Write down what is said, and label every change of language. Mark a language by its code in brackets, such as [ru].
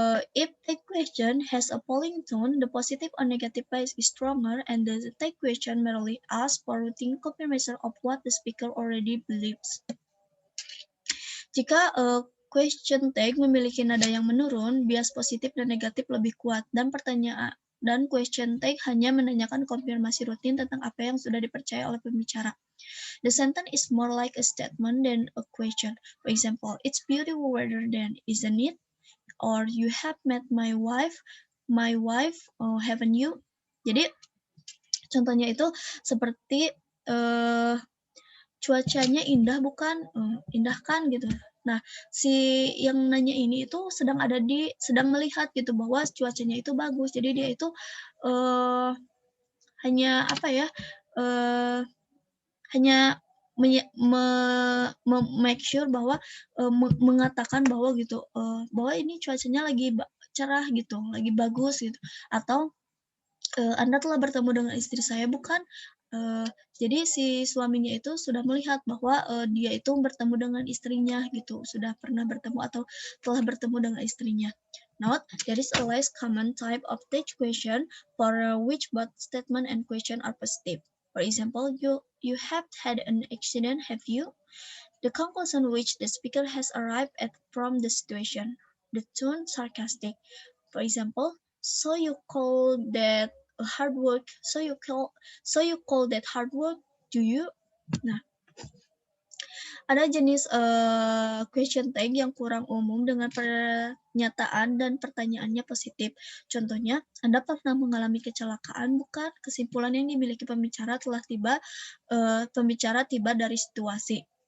[en] If the question has a polling tone, the positive or negative bias is stronger, and the take question merely asks for routine confirmation of what the speaker already believes. [id] Jika question tag memiliki nada yang menurun, bias positif dan negatif lebih kuat, dan pertanyaan dan question tag hanya menanyakan konfirmasi rutin tentang apa yang sudah dipercaya oleh pembicara. [en] The sentence is more like a statement than a question. For example, it's beautiful weather then, isn't it? Or you have met my wife, haven't you? [id] Jadi contohnya itu seperti cuacanya indah bukan, indah kan gitu. Nah, si yang nanya ini itu sedang melihat gitu bahwa cuacanya itu bagus. Jadi dia itu hanya apa ya? Hanya make sure bahwa mengatakan bahwa gitu, bahwa ini cuacanya lagi cerah gitu, lagi bagus gitu. Atau Anda telah bertemu dengan istri saya bukan? Jadi si suaminya itu sudah melihat bahwa dia itu bertemu dengan istrinya gitu, sudah pernah bertemu atau telah bertemu dengan istrinya. [en] Note, there is a less common type of text question for which both statement and question are positive. For example, you have had an accident, have you? The conclusion which the speaker has arrived at from the situation. The tone sarcastic. For example, so you call that hard work? So you call that hard work? Do you? [id] Nah, ada jenis question tag yang kurang umum dengan pernyataan dan pertanyaannya positif. Contohnya, Anda pernah mengalami kecelakaan bukan? Kesimpulan yang dimiliki pembicara tiba dari situasi.